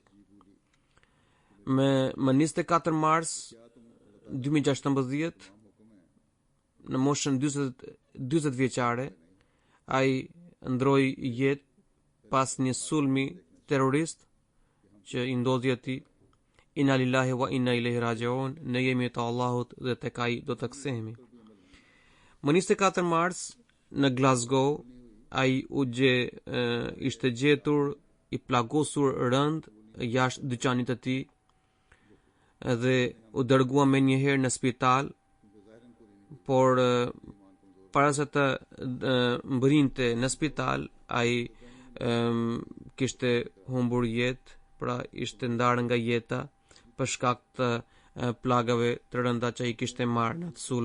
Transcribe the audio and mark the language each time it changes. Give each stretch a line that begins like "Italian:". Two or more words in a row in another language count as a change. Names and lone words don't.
Albanian: Më 24 mars 2016 në moshën 40 vjeçare ai ndroi jetë pas një sulmi terrorist që i ndodhi atij.
Arabic: إنا لله وإنا إليه راجعون,
Albanian: ne jemi të Allahut dhe tek ai do të kthehemi. Më 24 mars në Glasgow ai ishte gjetur i plagosur rënd jashtë dyqanit të tij dhe u dërgua me njëherë në spital, por para se të mbërinte në spital, ai kishte humbur jetë, pra ishte ndarë nga jeta për shkak të plagave të rënda që ai kishte marrë në atë sulm.